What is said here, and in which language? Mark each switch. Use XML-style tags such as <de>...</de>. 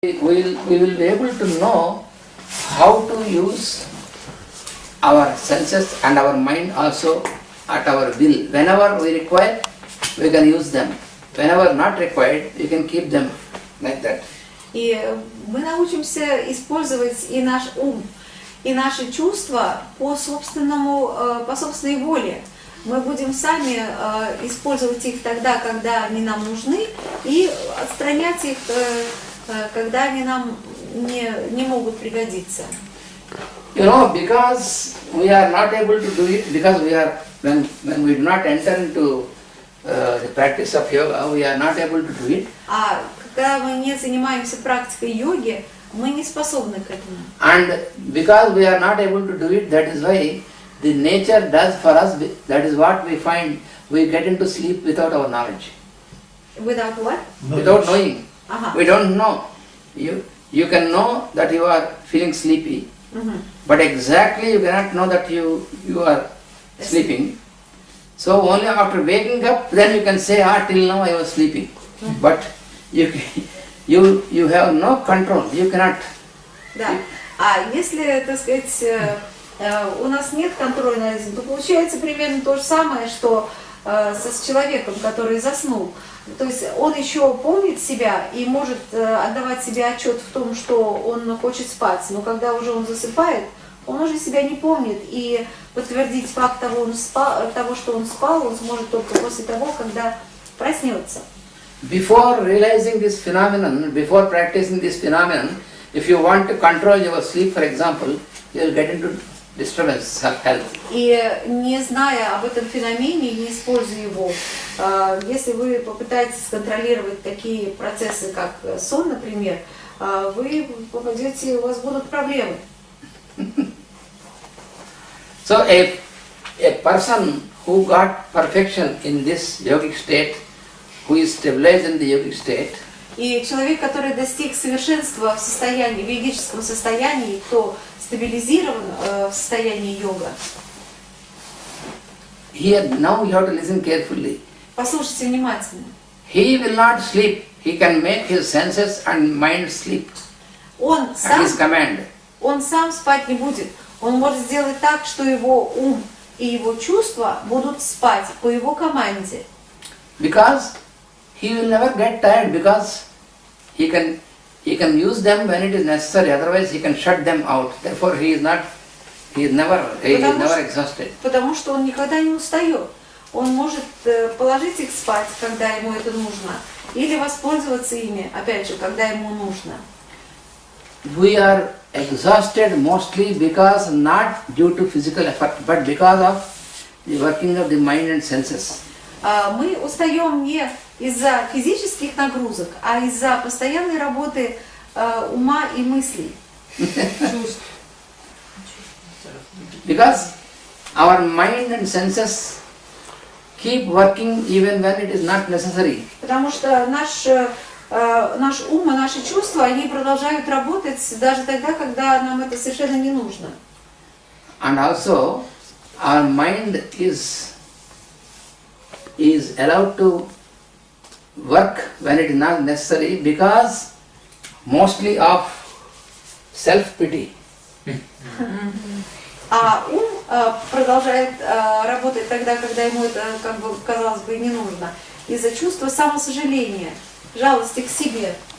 <en>We will be able to know how to use our senses and our mind also at our will. Whenever we require, we can use them. Whenever not required, we can keep them like that.</en> <ru>И мы научимся использовать и наш ум, и наши чувства по собственной воле. Мы будем сами использовать их тогда, когда они нам нужны, и отстранять их, когда они нам не могут пригодиться.</ru> <en>You know, because we are not able to do it, because we are, when we do not enter into the practice of yoga, we are not able to do it.</en> <ru>А когда мы не занимаемся практикой йоги, мы не способны к этому.</ru> <en>And because we are not able to do it, that is why the nature does for us, that is what we find, we get into sleep without our knowledge. Without what? Without knowing. Ага. We don't know. You can know that you are feeling sleepy, but exactly you cannot know that you are sleeping. So only after waking up, then you can say, till now I was sleeping. But you have no control, you cannot.</en> <ru>Да. А если, так сказать, у нас нет контроля над этим, то получается примерно то же самое, что с человеком, который заснул. То есть он еще помнит себя и может отдавать себе отчет в том, что он хочет спать, но когда уже он засыпает, он уже себя не помнит, и подтвердить факт того, что он спал, он сможет только после того, когда проснется.</ru> <en>Before realizing this phenomenon, before practicing this phenomenon, if you want to control your sleep, for example, you will get into disturbance of health.</en> <ru>И не зная об этом феномене, не используя его, если вы попытаетесь контролировать такие процессы, как сон, например, вы попадете, у вас будут проблемы.</ru> <en>So a person who got perfection in this yogic state, who is stabilized in the yogic state,</en> <ru>и человек, который достиг совершенства в состоянии, в ведическом состоянии, кто стабилизирован в состоянии йога.</ru> <en>Now you have to listen carefully.</en> <ru>Послушайте внимательно.</ru> <en>He will not sleep. He can make his senses and mind sleep at his command.</en> <ru>Он сам спать не будет. Он может сделать так, что его ум и его чувства будут спать по его команде.</ru> <en>Because he will never get tired, because he can use them when it is necessary, otherwise he can shut them out. Therefore he is never exhausted.</en> <ru>Потому что он никогда не устает. Он может положить их спать, когда ему это нужно, или воспользоваться ими, опять же, когда ему нужно.</ru> <en>We are exhausted mostly because not due to physical effort, but because of the working of the mind and senses.</en> <ru>Мы устаем не из-за физических нагрузок, а из-за постоянной работы ума и мыслей.</ru> <en>Because our mind and senses keep working even when it is not necessary.</en> <ru>Потому что наш ум и наши чувства, они продолжают работать даже тогда, когда нам это совершенно не нужно.</ru> <en>And also our mind is allowed to work when it is not necessary, because mostly of self-pity.</en> <ru>А ум продолжает работать тогда, когда ему это, как бы, казалось бы, не нужно, из-за чувства самосожаления, жалости к себе.</ru>